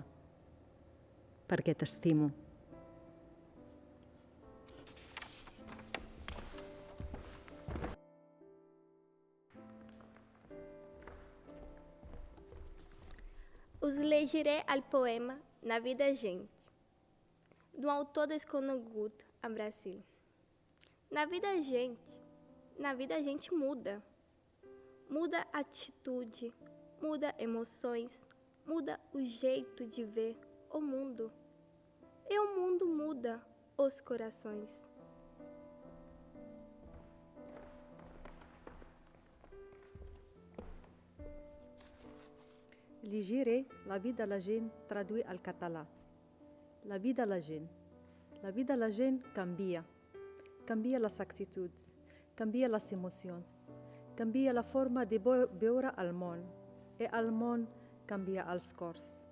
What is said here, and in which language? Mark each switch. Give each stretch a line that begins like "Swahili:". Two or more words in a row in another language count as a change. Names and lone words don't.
Catalan: Perquè t'estimo. Us llegiré el poema Na Vida Gente, do autor desconegut a Brasil.
Portuguese: Na vida a gente muda. Muda a atitude, muda emoções, muda o jeito de ver o mundo. E o mundo muda os corações.
Catalan: Llegiré La vida de la gent traduït al català. La vida de la gent. La vida de la gent canvia. Canvia les actituds, canvia les emocions, canvia la forma de veure el món i el món canvia els cors.